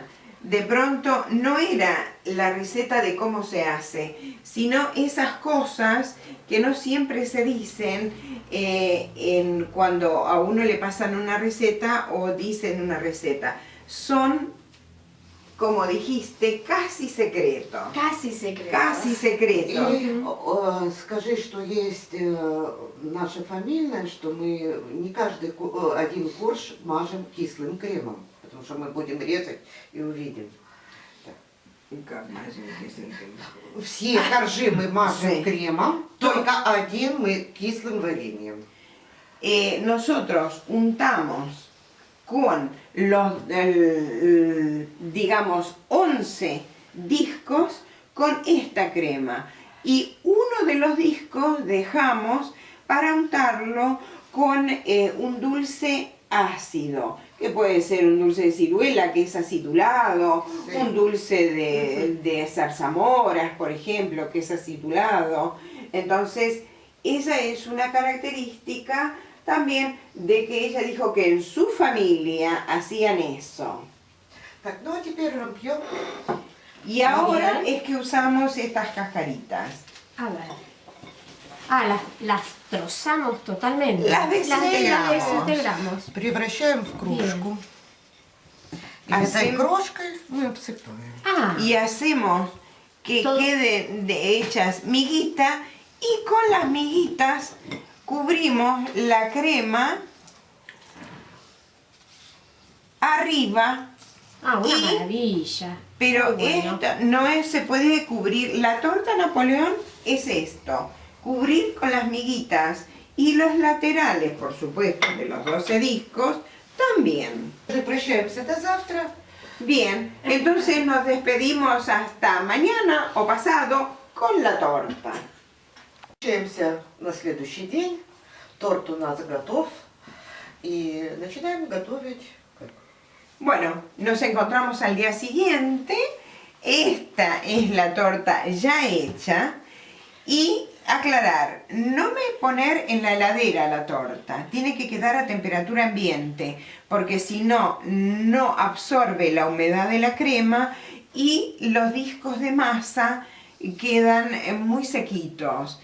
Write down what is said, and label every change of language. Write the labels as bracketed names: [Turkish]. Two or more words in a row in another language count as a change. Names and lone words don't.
[Spanish] De pronto no era la receta de cómo se hace, sino esas cosas que no siempre se dicen cuando a uno le pasan una receta o dicen una receta. Son, como dijiste, casi secretos. Casi secretos. Casi secretos. [Russian] И скажи, что есть наша фамильная, что мы не каждый один корж мажем кислым кремом, потому что мы будем резать и увидим. Все коржи мы мажем [Spanish] Sí. [Russian] кремом, только один мы кислым вареньем. [Spanish] Nosotros untamos con los, digamos, 11 discos con esta crema. Y uno de los discos dejamos para untarlo con un dulce ácido, que puede ser un dulce de ciruela que es acidulado, Sí. un dulce de zarzamoras, por ejemplo, que es acidulado. Entonces, esa es una característica también de que ella dijo que en su familia hacían eso. [Russian] Так, ну а теперь пьем. [Spanish] Y ahora Bien. es que usamos estas cascaritas. A ver. Ah, las trozamos totalmente. Las desintegramos. Las desintegramos. [Russian] Превращаем в кружку. И этой крошкой мы обсыпаем. [Spanish] Ah, Y hacemos que Todo- queden hechas miguitas y con las miguitas cubrimos la crema arriba, una y- maravilla. pero Muy bueno. esto no se puede cubrir. La torta Napoleón es esto, cubrir con las miguitas y los laterales, por supuesto, de los 12 discos también. [Russian] Прощаемся до завтра. [Spanish] Bien, entonces nos despedimos hasta mañana o pasado con la torta. [Russian] Встречаемся на следующий день. Торт у нас готов. И начинаем готовить. [Spanish] Bueno, nos encontramos al día siguiente. Esta es la torta ya hecha. Y aclarar, no me poner en la heladera la torta. Tiene que quedar a temperatura ambiente, porque si no, no absorbe la humedad de la crema y los discos de masa quedan muy sequitos.